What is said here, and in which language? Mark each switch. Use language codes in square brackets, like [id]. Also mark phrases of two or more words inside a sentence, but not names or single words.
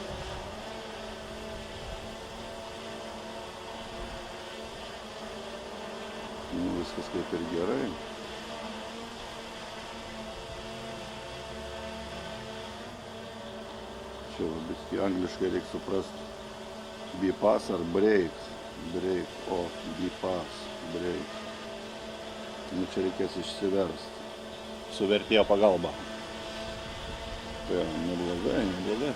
[lt] Viskas kaip ir gerai. Čia biškį angliškai reikia suprasti bypass ar break, o bypass, break. Nu čia reikės išsiversti su vertėjo pagalba. Tai neblogai.